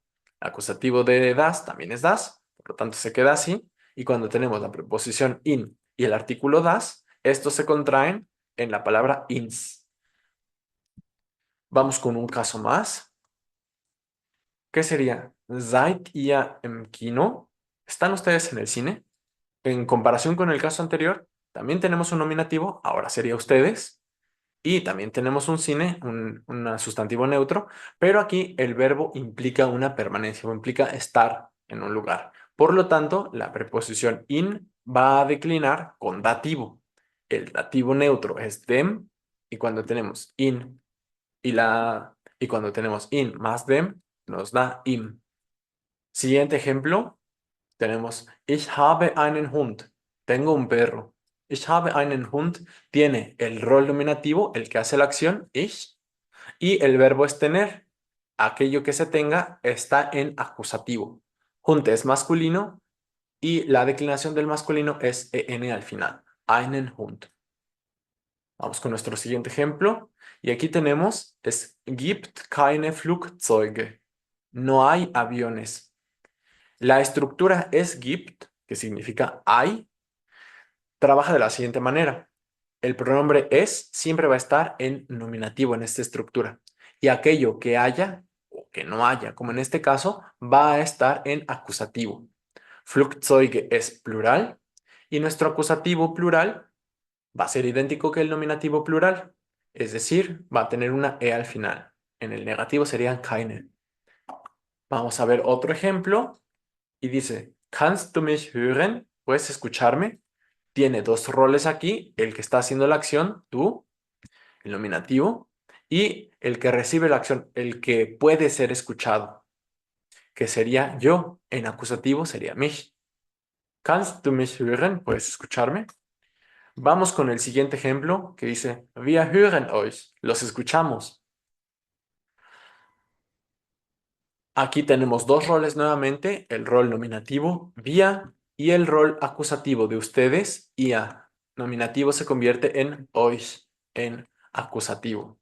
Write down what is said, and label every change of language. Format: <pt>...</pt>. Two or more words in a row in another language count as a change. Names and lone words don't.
<es>Acusativo de das también es das, por lo tanto se queda así, y cuando tenemos la preposición in y el artículo das, estos se contraen en la palabra ins. Vamos con un caso más. ¿Qué sería?</es> <de>¿Seid ihr im Kino?</de> <es>¿Están ustedes en el cine? En comparación con el caso anterior, también tenemos un nominativo, ahora sería ustedes, y también tenemos un cine, un sustantivo neutro, pero aquí el verbo implica una permanencia o implica estar en un lugar. Por lo tanto, la preposición in va a declinar con dativo. El dativo neutro es dem, y cuando tenemos in y cuando tenemos in más dem, nos da im. Siguiente ejemplo. Tenemos,</es> <de>ich habe einen Hund.</de> <es>Tengo un perro.</es> <de>Ich habe einen Hund</de> <es>tiene el rol nominativo, el que hace la acción, ich, y el verbo es tener. Aquello que se tenga está en acusativo. Hund es masculino y la declinación del masculino es en al final.</es> <de>Einen Hund.</de> <es>Vamos con nuestro siguiente ejemplo. Y aquí tenemos,</es> <de>es gibt keine Flugzeuge.</de> <es>No hay aviones. La estructura</es> <de>es gibt,</de> <es>que significa hay, trabaja de la siguiente manera. El pronombre es siempre va a estar en nominativo en esta estructura. Y aquello que haya o que no haya, como en este caso, va a estar en acusativo. Flugzeuge es plural y nuestro acusativo plural va a ser idéntico que el nominativo plural. Es decir, va a tener una e al final. En el negativo sería keine. Vamos a ver otro ejemplo. Y dice,</es> <de>¿Kannst du mich hören?</de> <es>¿Puedes escucharme? Tiene dos roles aquí, el que está haciendo la acción, tú, el nominativo, y el que recibe la acción, el que puede ser escuchado, que sería yo. En acusativo sería mich.</es> <de>¿Kannst du mich hören?</de> <es>¿Puedes escucharme? Vamos con el siguiente ejemplo que dice,</es> <de>wir hören euch.</de> <es>Los escuchamos. Aquí tenemos dos roles nuevamente, el rol nominativo, wir, y el rol acusativo de ustedes, ihr. Nominativo se convierte en euch, en acusativo.</es>